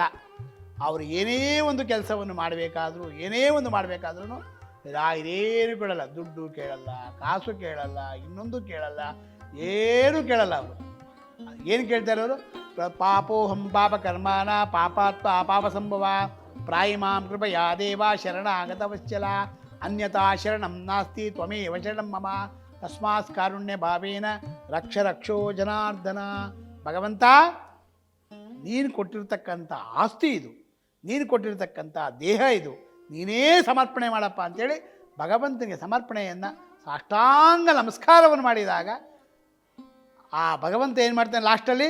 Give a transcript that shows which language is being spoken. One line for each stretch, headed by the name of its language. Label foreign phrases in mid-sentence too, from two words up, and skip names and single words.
Kannada: ಅವರು ಏನೇ ಒಂದು ಕೆಲಸವನ್ನು ಮಾಡಬೇಕಾದ್ರೂ ರಾಯರೇನು ಕೇಳಲ್ಲ, ದುಡ್ಡು ಕೇಳಲ್ಲ, ಕಾಸು ಕೇಳಲ್ಲ, ಇನ್ನೊಂದು ಕೇಳಲ್ಲ, ಏನೂ ಕೇಳಲ್ಲ. ಅವರು ಏನು ಕೇಳ್ತಾರೆ? ಅವರು
Sanskrit: ಪಾಪೋಹಂ ಪಾಪ ಕರ್ಮಾನ ಪಾಪಾತ್ಮ ಪಾಪ ಸಂಭವ ಪ್ರಾಯಿಮಾಂ ಕೃಪಯಾ ದೇವ ಶರಣಾಗತವಶ್ಚಲ ಅನ್ಯತಾ ಶರಣಂ ನಾಸ್ತಿ ತ್ವಮೇವ ಶರಣಂ ಮಮ ತಸ್ಮಾತ್ ಕಾರುಣ್ಯ ಭಾವೇನ ರಕ್ಷೋ ಜನಾರ್ದನ.
Kannada: ಭಗವಂತ, ನೀನು ಕೊಟ್ಟಿರ್ತಕ್ಕಂಥ ಆಸ್ತಿ ಇದು, ನೀನು ಕೊಟ್ಟಿರ್ತಕ್ಕಂಥ ದೇಹ ಇದು, ನೀನೇ ಸಮರ್ಪಣೆ ಮಾಡಪ್ಪ ಅಂಥೇಳಿ ಭಗವಂತನಿಗೆ ಸಮರ್ಪಣೆಯನ್ನು ಸಾಷ್ಟಾಂಗ ನಮಸ್ಕಾರವನ್ನು ಮಾಡಿದಾಗ ಆ ಭಗವಂತ ಏನು ಮಾಡ್ತಾನೆ ಲಾಸ್ಟಲ್ಲಿ?